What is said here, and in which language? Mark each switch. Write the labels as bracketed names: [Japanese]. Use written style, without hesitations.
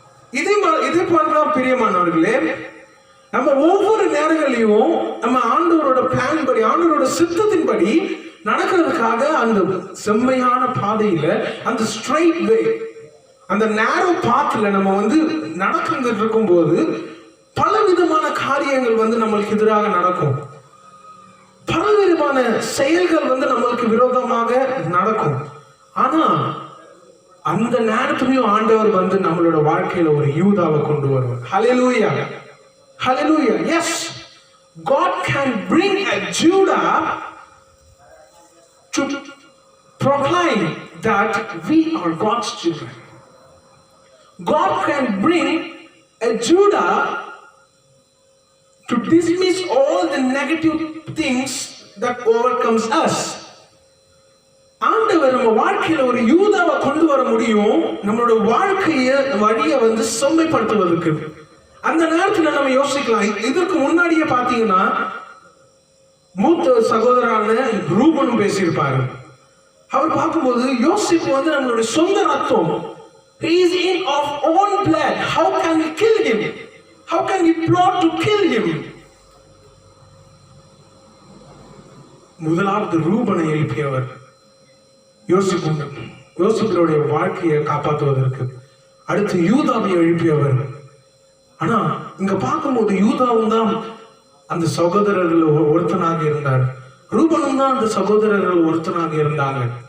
[Tamil] இதே போலதான் பிரியமானவர்களே, நம்ம ஒவ்வொரு நேரங்களையும் நம்ம ஆண்டவரோட பிளான் படி, ஆண்டவரோட சித்தத்தின்படி நடக்கிறதுக்காக அந்த செம்மையான பாதையில, அந்த ஸ்ட்ரைட் வே, அந்த நேரோ பாத்துல நம்ம வந்து நடந்துட்டு இருக்கும் போது பல விதமான காரியங்கள் வந்து நம்மளுக்கு எதிராக நடக்கும். பல விதமான செயல்கள் வந்து நம்மளுக்கு விரோதமாக நடக்கும். ஆனா அந்த நேரத்திலையும் ஆண்டவர் வந்து நம்மளோட வாழ்க்கையில ஒரு யூதாவை கொண்டு வருவார். ஹல்லேலூயா. Hallelujah. [English] Yes, God can bring a Judah to proclaim that we are God's children. God can bring a Judah to dismiss all the negative things that overcomes us. [Tamil] ஆண்டவர் நம்ம வாழ்க்கையில ஒரு யூதாவை கொண்டு வர முடியும், நம்மளோட வழியை வந்து செம்மைப்படுத்துவதற்கு. அந்த நேரத்துல நம்ம யோசிக்கலாம். இதற்கு முன்னாடியே பாத்தீங்கன்னா மூத்த சகோதரான ரூபன் பேசியிருப்பாரு. அவர் பார்க்கும்போது யோசிப்பு வந்து நம்மளுடைய சொந்த ரத்தம். [English] He is in of own blood. How can we kill him? How can we plot to kill him? [Tamil] முதலாவது ரூபனை எழுப்பியவர் யோசிப்புடைய வாழ்க்கையை காப்பாற்றுவதற்கு. அடுத்து யூதாவை எழுப்பியவர். ஆனா இங்க பார்க்கும்போது யூதாவும் தான் அந்த சகோதரர்கள் ஒருத்தனாக இருந்தார், ரூபனும் தான் அந்த சகோதரர்கள் ஒருத்தனாக இருந்தாங்க.